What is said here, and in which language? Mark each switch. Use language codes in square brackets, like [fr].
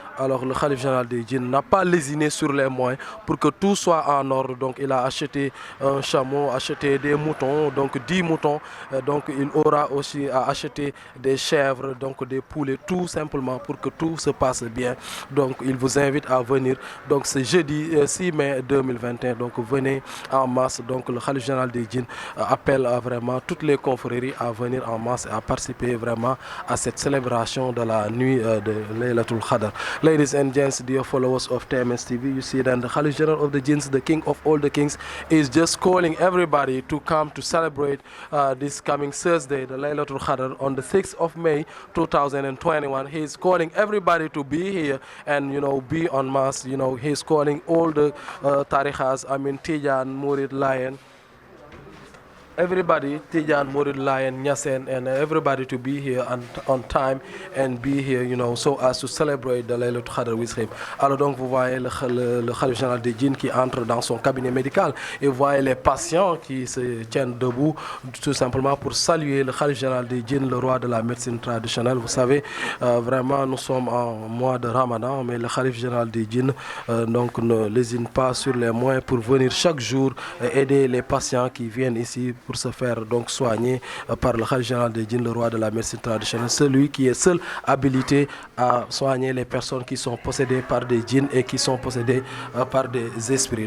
[fr] Alors le khalife général des djinns n'a pas lésiné sur les moyens pour que tout soit en ordre donc il a acheté un chameau, acheté des moutons donc 10 moutons donc il aura aussi à acheter des chèvres donc des poulets tout simplement pour que tout se passe bien. Donc il vous invite à venir donc ce jeudi 6 mai 2021 donc venez en masse donc le khalife général des djinns appelle vraiment toutes les confréries à venir en masse et à participer vraiment à cette célébration de la nuit de Laylatul Qadr. [en] Ladies and gents, dear followers of TMS TV, you see that the Khalif General of the Jinns, the king of all the kings, is just calling everybody to come to celebrate this coming Thursday, the Laylatul Qadr, on the 6th of May 2021. He is calling everybody to be here and, be on mass. He's calling all the tarikhas, Tijan, Murid, Lion, everybody, Tijan, Murid, Lion, Nyasen, and everybody to be here on time and be here, so as to celebrate the Laylatul Qadr with him. [fr] Alors donc, vous voyez le Khalif général des djinns qui entre dans son cabinet médical et vous voyez les patients qui se tiennent debout tout simplement pour saluer le Khalif général des djinns, le roi de la médecine traditionnelle. Vous savez, vraiment, nous sommes en mois de Ramadan, mais le Khalif général des djinns donc ne lésine pas sur les moyens pour venir chaque jour aider les patients qui viennent ici pour se faire donc soigner par le Khalif général des djinns, le roi de la médecine traditionnelle, celui qui est seul habilité à soigner les personnes qui sont possédées par des djinns et qui sont possédées par des esprits.